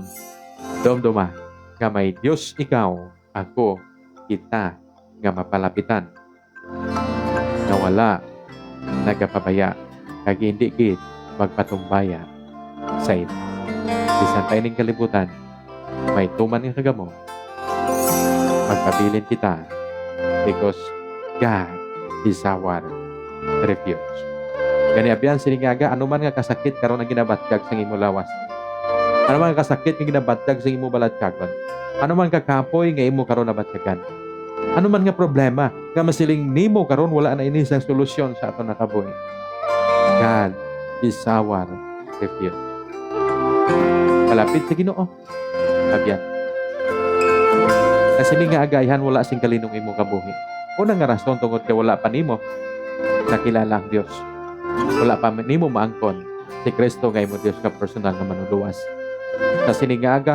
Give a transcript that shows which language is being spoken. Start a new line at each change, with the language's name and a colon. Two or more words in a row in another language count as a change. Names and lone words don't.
Hiligaynon: Dumduma nga may Dios ikaw, ako, kita nga mapalapitan. Nga wala nagapabaya kag hindi gid magpatumbaya sa ito. Bisan tayo ning kalibutan, may tuman nga kagamo, magpabilin kita
English: because God is our refuge.
Hiligaynon: Gani abyan siningaga, anuman nga kasakit karon ang ginabatgag sa imo lawas. Anuman nga kasakit nga ginabatgag sa imo balatyagon. Anuman ka kapoy nga imo karon nabatyagan. Anuman nga problema nga masiling nimo karon wala na ini sang solusyon sa aton nakabuhi.
English: God is our refuge.
Hiligaynon: Kalapit sa Ginoo. Abyan. Kasi nga agayhan wala sing kalinong imo kabuhi. Una nga rason tungod kay wala pa nimo nakilala ang Dios. Wala pa nimo maangkon si Kristo nga imo Dios ka personal nga manuluwas.